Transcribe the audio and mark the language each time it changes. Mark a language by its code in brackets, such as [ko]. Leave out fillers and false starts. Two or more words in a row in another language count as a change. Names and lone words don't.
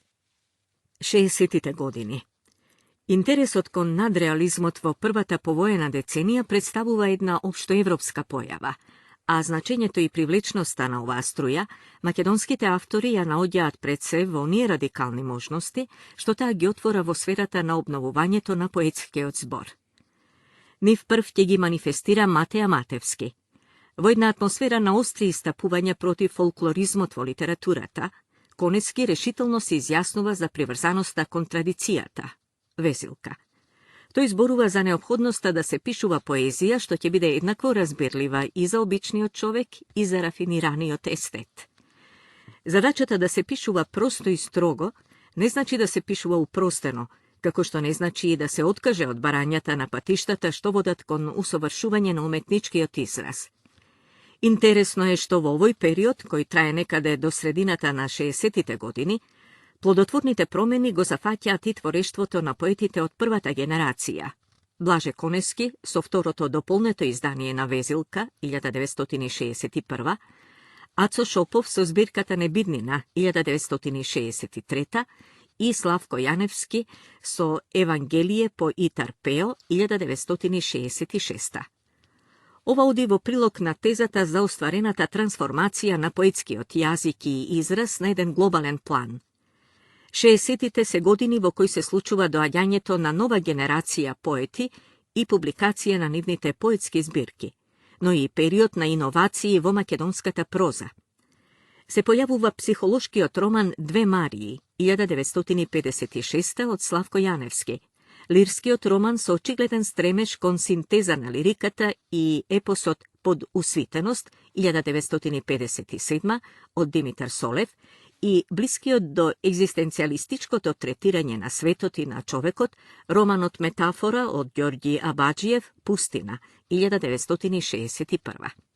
[mk] 60. години. Интерес кон надреализмот во првата повоена деценија претставува една општоевропска појава, а значење то и привлечноста на ова струја, македонските автори ја наоѓат пред се воније радикални можности, што та ги отвора во сферата на обновување то на поетске одзбор. Нив прв тјеги манифестира Матеја Матевски. Војна атмосфера на остри истапувања против фолклоризмот во литературата, конецки решително се изјаснува за приврзаноста контрадицијата, Везилка. То изборува за неопходноста да се пишува поезија, што ќе биде еднакво разбирлива и за обични од човек и за рафинирани од естет. Задачата да се пишува просто и строго не значи да се пишува упростено, како што не значи и да се откаже од барањата на патиштата што водат кон усовршување на уметнички од израз. Интересно е што у овој период, кои трае некаде до средината на 60. години, плодотворните промјени го зафатјати творештвото на поетите од првата генерација. Блаже Конески, со второто дополнето издание на Везилка, 1961, Ацо Шопов со збирката Небиднина, 1963, и Славко Јаневски со Евангелије по Итарпео, 1966. Ова оди во прилог на тезата за остварената трансформација на поетски од јазик и израз на еден глобален план. 60. се години во кои се случува доаѓањето на нова генерација поети и публикације на нивните поетски збирки, но и период на иновации во македонската проза. се појавува психолошкиот роман Две Марии, 1956 од Славко Јаневски, лирскиот роман со очигледен стремеж кон синтеза на лириката и епосот Под усвитеност, 1957 од Димитар Солев, и блискиот до екзистенцијалистичкото третирање на светот и на човекот, романот Метафора од Ѓорѓи Абаџиев, Пустина, 1961.